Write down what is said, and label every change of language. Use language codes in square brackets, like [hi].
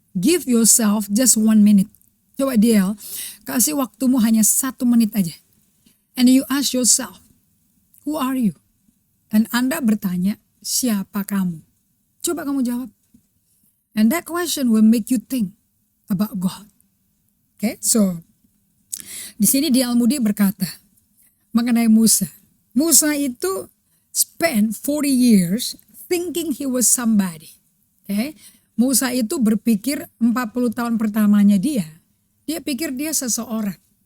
[en] Give yourself just 1 minute. [id] Coba dia kasih waktumu hanya 1 menit aja. [en] And you ask yourself, who are you? [id] Dan Anda bertanya, siapa kamu? Coba kamu jawab. [en] And that question will make you think about God. Okay, so [id] di sini di Al-Mudi berkata mengenai Musa. [en] Musa itu spend 40 years thinking he was somebody. [id] Okay, Musa itu berpikir 40 tahun pertamanya dia pikir dia seseorang.